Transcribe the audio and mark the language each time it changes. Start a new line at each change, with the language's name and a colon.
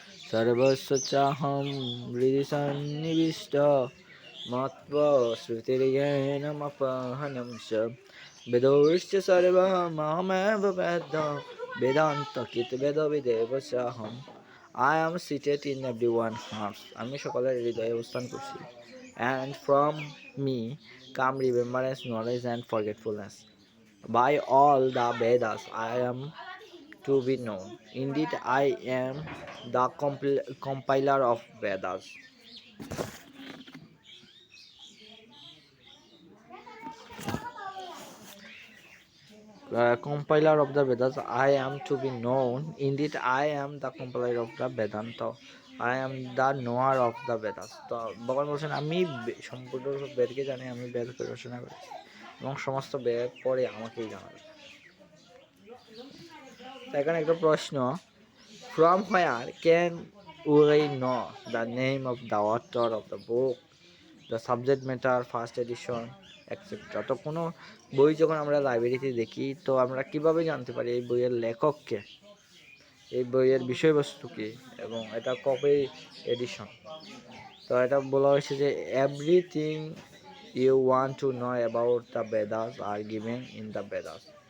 Sanskrit: সর্বস্ব চাহম হৃদি সন্নিবিষ্ট মত্বা শ্রুতির্জ্ঞানমপহনম চ বেদশ্চ সর্বমহমেব বেদ বেদান্ত কৃত বেদবিদেব চাহম।
English: I am seated in everyone's hearts,
Bangla: আমি সকলের হৃদয়ে অবস্থান করছি।
English: And from me come remembrance, knowledge and forgetfulness. By all the Vedas I am to be known. Indeed, I am the compiler of Vedas. Compiler of the Vedas, I am to be known. Indeed, I am the compiler of the Vedanta. I am the knower of the Vedas.
Bangla: তো ভগবান বলছেন আমি সম্পূর্ণ বেদকে জানি, আমি বেদকে রচনা করেছি এবং সমস্ত বেদ পড়ে আমাকেই জানাবে। এখানে একটা প্রশ্ন,
English: from where can we know the name of the author of the book, the subject matter, first edition, etc.
Bangla: তো কোনো বই যখন আমরা লাইব্রেরিতে দেখি তো আমরা কিভাবে জানতে পারি এই বইয়ের লেখককে, এই বইয়ের বিষয়বস্তু কি এবং এটা কবে এডিশন। তো এটা বলা হয়েছে যে
English: Everything you want to know about the Vedas are given in the Vedas.